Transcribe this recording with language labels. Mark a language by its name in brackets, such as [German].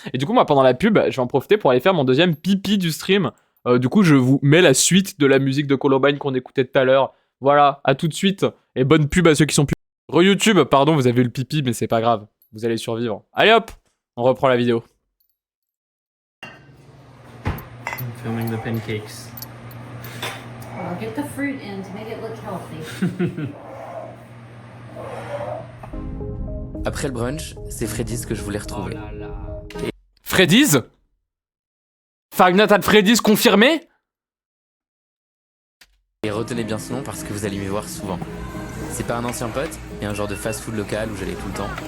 [French] Et du coup, moi, pendant la pub, je vais en profiter pour aller faire mon deuxième pipi du stream. Du coup, je vous mets la suite de la musique de Columbine qu'on écoutait tout à l'heure. Voilà, à tout de suite. Et bonne pub à ceux qui sont pubed. Re-YouTube, pardon, vous avez eu le pipi, mais c'est pas grave. Vous allez survivre. Allez hop, on reprend la vidéo. [English] I'm filming the pancakes. Well, get the fruit in to make it look healthy. [French] Après le brunch, c'est Freddy's que je voulais retrouver. Freddy's? Five Nights at Freddy's confirmé? Et retenez bien ce nom parce que vous allez m'y voir souvent. C'est pas un ancien pote, mais un genre de fast-food local où j'allais tout le temps.